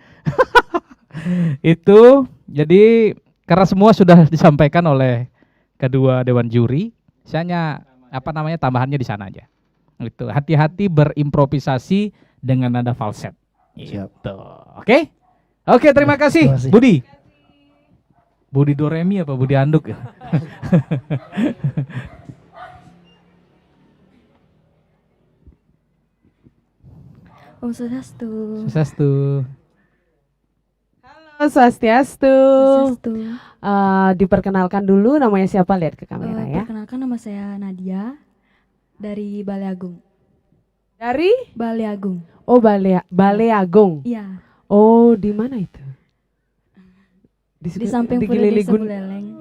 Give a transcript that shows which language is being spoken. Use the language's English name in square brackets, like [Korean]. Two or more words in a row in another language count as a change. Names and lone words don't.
[Indonesian] Itu jadi karena semua sudah disampaikan oleh kedua dewan juri, saya hanya tambahannya di sana aja. Gitu. Hati-hati berimprovisasi dengan nada falset. Gitu. Oke? Oke, terima kasih. Budi. Budi Doremi apa Budi Anduk ya? Om Swastiastu. Swastiastu. Halo Swastiastu. Swastiastu. Diperkenalkan dulu namanya siapa, lihat ke kamera ya. Perkenalkan, nama saya Nadia dari Balai Agung. Dari? Balai Agung. Oh, Balai Agung. Iya. Oh, di mana itu? Di samping Pura Desa Buleleng.